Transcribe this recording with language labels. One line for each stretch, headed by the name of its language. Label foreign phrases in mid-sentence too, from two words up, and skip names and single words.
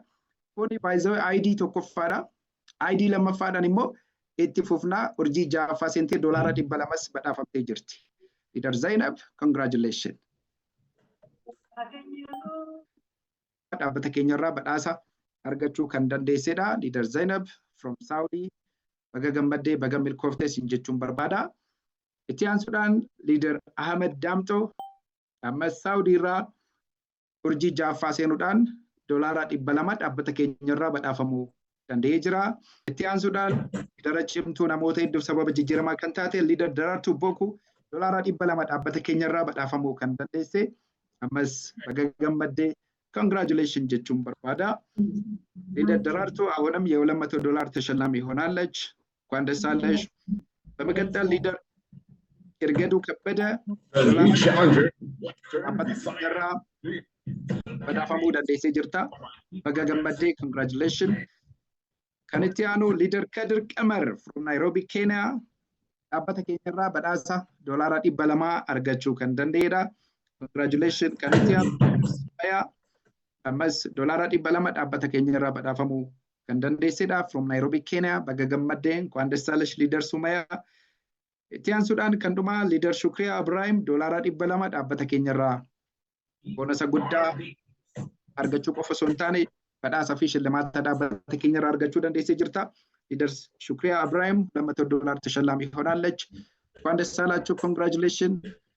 Oromo: Kuni baay'ee ID tokkoffaadha. ID lammaffaadhaan immoo itti fufnaa urjii ja'affaa seentee doolaara 200 badhaafamtee jirti. Leader Zainab, congratulations. Dhaabbata keenyarraa badhaasa argachuu kan dandeessedha. Leader Zainab from Saudi baga gammaddee baga milkooftes jechuun barbaada. Itti aansuudhaan Leader Ahmed Damto ammas Saudi irraa urjii ja'affaa seenuudhaan doolaara 200 dhaabbata keenyarraa badhaafamuu danda'ee jira. Itti aansuudhaan Leader cimtuu namoota hedduuf sababa jijjiiramaa kan taate Leader Daraartuu Boku doolaara 200 dhaabbata keenyarraa badhaafamuu kan dandeesse. Ammas baga gammaddee congratulations jechuun barbaada.
Amharic: Leader Daraartuu አሁንም $200 ተሸላሚ ሆናለች። እንኳን ደስ አለሽ። በመቀጠል ሊደር እርገዱ ከበደ
Oromo: badhaafamuu dandeessee jirta. Baga gammaddee congratulations. Kan itti aanu Leader Kadir Qamar from Nairobi, Kenya. Dhaabbata keenyarraa badhaasa doolaara 200 argachuu kan danda'edha.
English: Congratulations.
Oromo: Kan itti aanu ammas doolaara 200 dhaabbata keenyarraa badhaafamuu kan dandeessedha.
English: From Nairobi, Kenya.
Oromo: Baga gammaddee
Amharic: እንኳን ደስ አለሽ
Oromo: Leader Sumaya. Itti aansuudhaan kan dhumaa Leader Shukriyaa Ibrahim doolaara 200 dhaabbata keenyarraa bonasa guddaa argachuu qofa osoo hin taane badhaasa fi shillimaata dhaabbata keenyarraa argachuu dandeessee jirta.
Amharic: Leader Shukriyaa Ibrahim $200 ተሸላሚ ሆናለች. እንኳን ደስ አላችሁ.
English: Congratulations.